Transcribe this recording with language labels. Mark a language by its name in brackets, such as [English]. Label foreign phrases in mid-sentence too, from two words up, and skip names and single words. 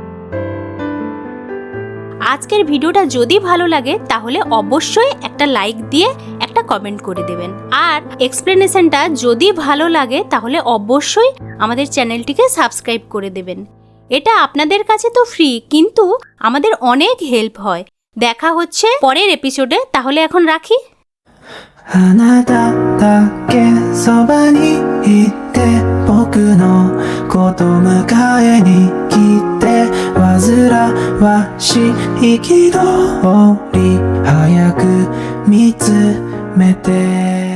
[Bangla] আজকের ভিডিওটা যদি ভালো লাগে তাহলে অবশ্যই একটা লাইক দিয়ে একটা কমেন্ট করে দেবেন, আর এক্সপ্লেনেশনটা যদি ভালো লাগে তাহলে অবশ্যই আমাদের চ্যানেলটিকে সাবস্ক্রাইব করে দেবেন। এটা আপনাদের কাছে তো ফ্রি, কিন্তু আমাদের অনেক হেল্প হয়। দেখা হচ্ছে পরের এপিসোডে, তাহলে এখন রাখি। [Japanese] あなただけそばにいて僕のこと迎えに来て煩わしい憤り早く見つめて